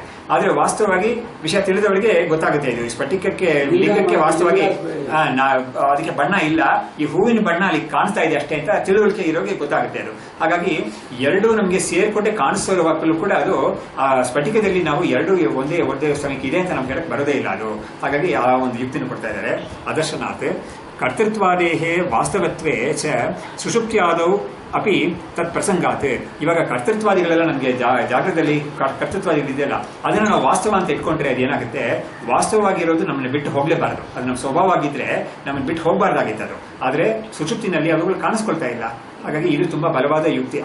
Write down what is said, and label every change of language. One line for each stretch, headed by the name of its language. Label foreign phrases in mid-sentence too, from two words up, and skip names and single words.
Kannada: ಆದ್ರೆ ವಾಸ್ತವವಾಗಿ ವಿಷಯ ತಿಳಿದವರಿಗೆ ಗೊತ್ತಾಗುತ್ತೆ ಇದು ಸ್ಫಟಿಕಕ್ಕೆ ಲಿಂಗಕ್ಕೆ ವಾಸ್ತವವಾಗಿ ಅದಕ್ಕೆ ಬಣ್ಣ ಇಲ್ಲ, ಈ ಹೂವಿನ ಬಣ್ಣ ಅಲ್ಲಿ ಕಾಣಿಸ್ತಾ ಇದೆ ಅಷ್ಟೇ ಅಂತ ತಿಳುವಳಿಕೆ ಇರೋರಿಗೆ ಗೊತ್ತಾಗುತ್ತೆ ಅದು. ಹಾಗಾಗಿ ಎರಡೂ ನಮಗೆ ಸೇರ್ಕೊಂಡೆ ಕಾಣಿಸೋವಾಗಲೂ ಕೂಡ ಅದು ಆ ಸ್ಫಟಿಕದಲ್ಲಿ ನಾವು ಎರಡು ಒಂದೇ ಸಮಯಕ್ಕೆ ಇದೆ ಅಂತ ನಮ್ಗೆ ಹೇಳಕ್ ಬರೋದೇ ಇಲ್ಲ ಅದು. ಹಾಗಾಗಿ ಆ ಒಂದು ಯುಕ್ತಿನ ಕೊಡ್ತಾ ಇದ್ದಾರೆ.
Sanskrit: ಅದರ್ಶನಾತ್ ಕರ್ತೃತ್ವಾದೇಹೇ ವಾಸ್ತವತ್ವೇ ಚ ಸುಷುಪ್ತ್ಯಾದೌ ಅಪಿ ತತ್ ಪ್ರಸಂಗಾತ್.
Kannada: ಇವಾಗ ಕರ್ತೃತ್ವಾದಿಗಳೆಲ್ಲ ನಮಗೆ ಜಾಗದಲ್ಲಿ ಕರ್ತೃತ್ವಾದಿಗಳಿದೆಯಲ್ಲ ಅದನ್ನ ನಾವು ವಾಸ್ತವ ಅಂತ ಇಟ್ಕೊಂಡ್ರೆ ಅದೇನಾಗುತ್ತೆ, ವಾಸ್ತವವಾಗಿರೋದು ನಮ್ಮನ್ನ ಬಿಟ್ಟು ಹೋಗ್ಲೇಬಾರದು. ಅದು ನಮ್ಮ ಸ್ವಭಾವ ಆಗಿದ್ರೆ ನಮ್ಮನ್ನ ಬಿಟ್ಟು ಹೋಗಬಾರ್ದಾಗಿತ್ತು ಅದು. ಆದ್ರೆ ಸುಷುಪ್ತಿನಲ್ಲಿ ಅವುಗಳು ಕಾಣಿಸ್ಕೊಳ್ತಾ ಇಲ್ಲ. ಹಾಗಾಗಿ ಇದು ತುಂಬಾ ಬಲವಾದ ಯುಕ್ತಿ.